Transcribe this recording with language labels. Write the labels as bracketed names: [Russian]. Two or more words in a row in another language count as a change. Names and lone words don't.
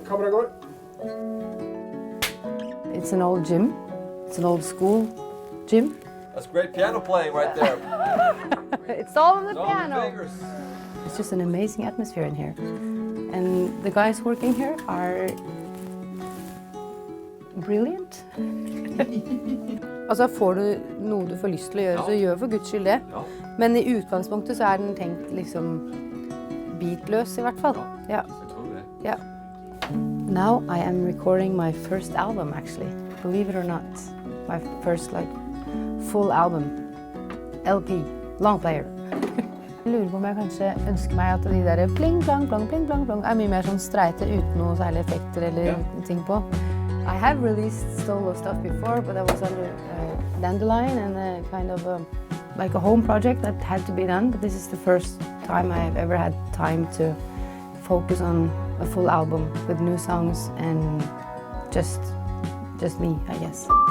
[English] It's an old gym. It's an old school gym. That's great piano playing right there. It's all on the All piano. the fingers. It's just an amazing atmosphere in here. And the guys working here are brilliant. [Norwegian] Altså får du noe du får lyst til å gjøre, så gjør for Guds skyld det. Ja. Men i utgangspunktet så er den tenkt liksom beatløs i hvert fall. Ja. Ja. [English] Now I am recording my first album actually, believe it or not. My first like full album, LP, long player. [Norwegian] Jeg lurer på om jeg kanskje ønsker meg at de der pling, plang, plang, pling, plang, plang er mye mer sånn streite uten noe særlig effekter eller ting på. [English] I have released solo stuff before, but that was under Dandelion and kind of like a home project that had to be done. But this is the first time I have ever had time to focus on a full album with new songs and just me, I guess.